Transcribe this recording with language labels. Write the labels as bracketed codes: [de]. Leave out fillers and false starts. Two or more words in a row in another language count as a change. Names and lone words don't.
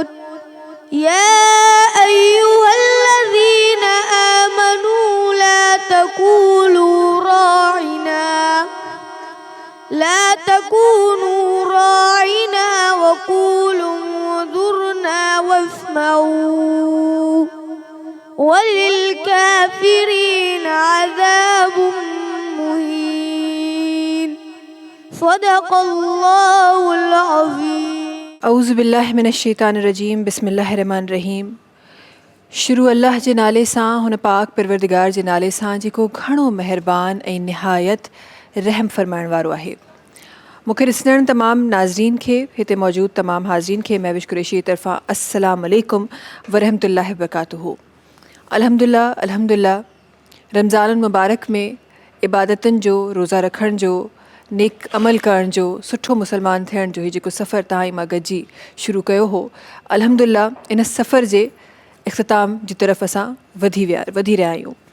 [ar] يا أيها الذين آمنوا لا تقولوا راعنا وقولوا انظرنا واسمعوا وللكافرين عذاب مهين. صدق اللہ العظیم. اعوذ باللہ من الشیطان الرجیم. بسم اللہ الرحمن الرحیم. [sd] شروع اللہ जे नाले सां हुन पाक परवरदिगार जे नाले सां जेको घणो महिरबान ऐं निहायत रहम फरमाइण वारो आहे. मूंखे ॾिसंदड़ तमामु नाज़रीन खे, हिते मौजूदु तमामु हाज़रीन खे महविश कुरैशी जी तरफ़ां [ar] السلام عليكم ورحمة الله وبركاته. [sd] अल्हम्दुलिल्लाह रमज़ान मुबारक में इबादतनि जो, रोज़ा रखण जो, नेक अमल करण जो, सुठो मुसलमान थियण जो ही जेको सफ़र तव्हां ऐं मां गॾिजी शुरू कयो हो, अल्हम्दुलिल्लाह इन सफ़र जे इख़्तिताम जी तरफ़ असां वधी रहिया आहियूं.